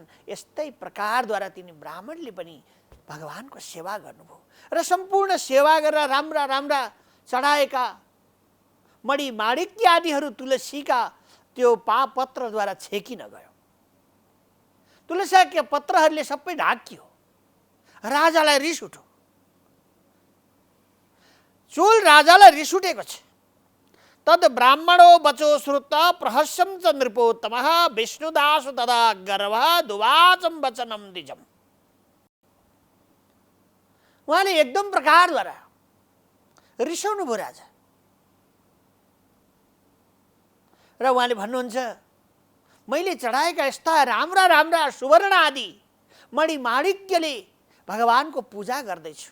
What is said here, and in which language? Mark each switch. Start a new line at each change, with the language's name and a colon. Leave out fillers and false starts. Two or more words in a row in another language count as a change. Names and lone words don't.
Nepali: यस्तै प्रकारद्वारा तिनी ब्राह्मणले पनि भगवानको सेवा गर्नुभयो र सम्पूर्ण सेवा गरेर राम्रा राम्रा चढाएका मणि माणिक्य आदिहरू तुलसीका त्यो पत्रद्वारा छेकिन गयो। तुलसीका पत्रहरूले सबै ढाकियो। राजालाई रिस उठ्यो। चोल राजालाई रिस उठेको छ।
Sanskrit: तद ब्राह्मणो बचो श्रुत्वा प्रहस्यं च नृपोत्तमः विष्णुदासो तदा गर्वः दुवाचं वचनं द्विजम्।
Nepali: उहाँले एकदम प्रकारद्वारा रिसाउनु भयो राजा र उहाँले भन्नुहुन्छ मैले चढाएका यस्ता राम्रा राम्रा सुवर्ण आदि मणि माणिक्यले भगवानको पूजा गर्दैछु।